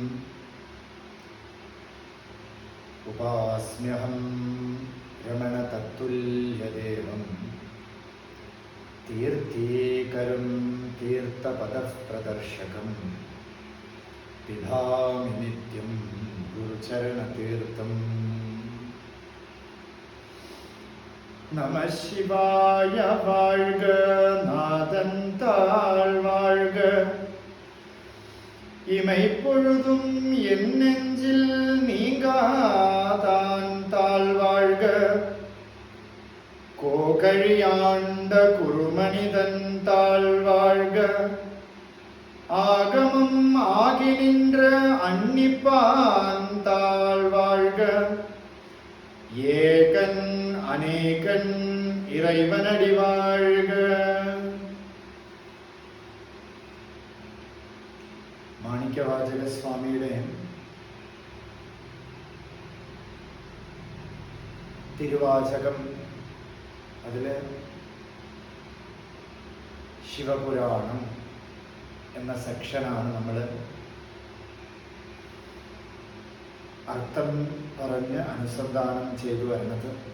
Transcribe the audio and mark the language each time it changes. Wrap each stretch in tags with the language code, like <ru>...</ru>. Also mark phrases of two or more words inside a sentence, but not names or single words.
<sa>उपास्म्यहं रमणतत्तुल्यदेवं तीर्थीकरं तीर्थपदप्रदर्शकं पिबामि नित्यं गुरुचरणतीर्थम्.</sa> <ta>நமச் சிவாய வாழ்க, நாதன் தாள் வாழ்க, இமைப்பொழுதும் என் நெஞ்சில் நீங்காதான் தாழ்வாழ்க. கோகழியாண்ட குருமனிதன் தாழ்வாழ்க. ஆகமம் ஆகி நின்ற அன்னிப்பான் தாழ்வாழ்க. ஏகன் அநேகன் இறைவனடி வாழ்க.</ta> <ml>മാണിക്യവാചക സ്വാമിയുടെ തിരുവാചകം, അതില് ശിവപുരാണം എന്ന സെക്ഷനാണ് നമ്മൾ അർത്ഥം പറഞ്ഞ് അനുസന്ധാനം ചെയ്തു വരുന്നത്.</ml>